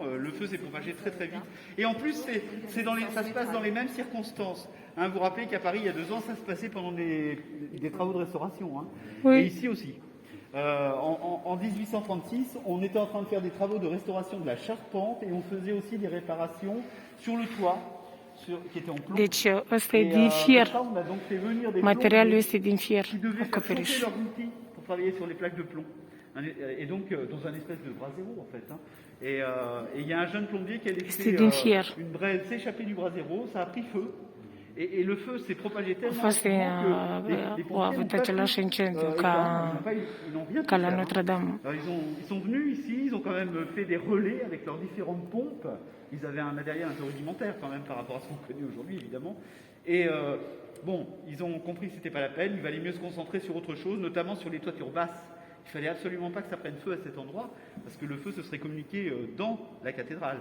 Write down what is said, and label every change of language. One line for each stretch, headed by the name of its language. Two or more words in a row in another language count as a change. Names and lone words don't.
French: Le feu s'est propagé très très vite. Et en plus, ça se passe dans les mêmes circonstances. Hein, vous vous rappelez qu'à Paris, il y a 2 ans, ça se passait pendant des travaux de restauration. Hein. Oui. Et ici aussi. En 1836, on était en train de faire des travaux de restauration de la charpente et on faisait aussi des réparations sur le toit, qui était en plomb.
Romanian: Deci ăsta e din fier.
French: Ça, on a donc fait venir des
Romanian: Materialul
French: plombiers
Romanian: este din fier,
French: qui devaient faire chauffer
Romanian: acoperiș.
French: leurs outils pour travailler sur les plaques de plomb. Et donc, dans un espèce de brasero, en fait. Hein. Et il y a un jeune plombier qui a laissé une braise s'échapper du brasero, ça a pris feu. Et le feu s'est propagé tellement
Romanian: Fost
French: rapidement que les
Romanian: au avut același incendiu ca la Notre-Dame.
French: Alors, ils sont venus ici, ils ont quand même fait des relais avec leurs différentes pompes. Ils avaient un matériel un peu rudimentaire quand même par rapport à ce qu'on connaît aujourd'hui, évidemment. Et bon, ils ont compris que ce n'était pas la peine, il valait mieux se concentrer sur autre chose, notamment sur les toitures basses. Il fallait absolument pas que ça prenne feu à cet endroit, parce que le feu se serait communiqué dans la cathédrale.